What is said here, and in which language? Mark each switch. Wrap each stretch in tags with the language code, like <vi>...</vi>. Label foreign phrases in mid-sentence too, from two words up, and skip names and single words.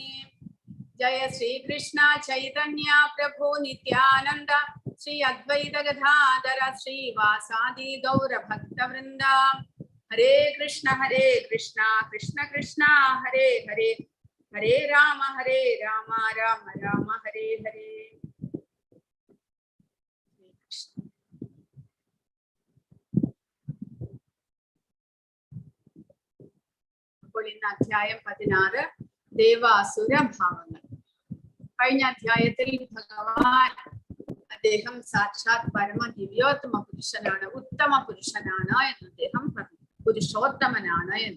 <sa>जय श्रीकृष्ण चैतन्य प्रभु नित्यानन्द श्री अद्वैत गदाधर श्रीवासादि गौरभक्तवृन्द. हरे कृष्ण कृष्ण कृष्ण हरे हरे हरे राम राम राम हरे हरे.</sa> <ml>അപ്പോൾ ഇന്ന് അധ്യായം 16 ദേവാസുര ഭാവങ്ങൾ. കഴിഞ്ഞ അധ്യായത്തിൽ ഭഗവാൻ അദ്ദേഹം സാക്ഷാത് പരമ ദിവ്യോത്തമ പുരുഷനാണ്, ഉത്തമ പുരുഷനാണ് എന്ന് അദ്ദേഹം പറഞ്ഞു, പുരുഷോത്തമനാണ് എന്ന്.</ml>